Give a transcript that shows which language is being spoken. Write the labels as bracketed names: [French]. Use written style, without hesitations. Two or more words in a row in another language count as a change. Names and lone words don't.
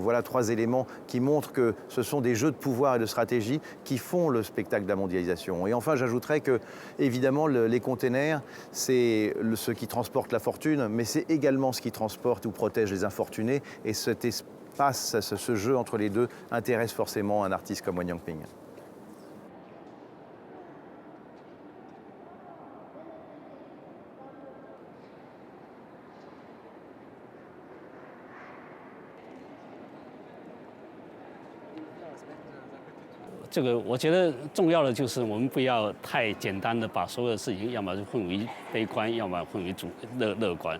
[French] Voilà 3 éléments qui montrent que ce sont des jeux de pouvoir et de stratégie qui font le spectacle de la mondialisation. Et enfin, j'ajouterais que, évidemment, les containers, c'est ce qui transporte la fortune, mais c'est également ce qui transporte ou protège les infortunés. Et ce jeu entre les deux intéresse forcément un artiste comme Wang Yangping. [Chinese] 这个我觉得重要的就是我们不要太简单的把所有的事情，要么就混为悲观，要么混为乐观。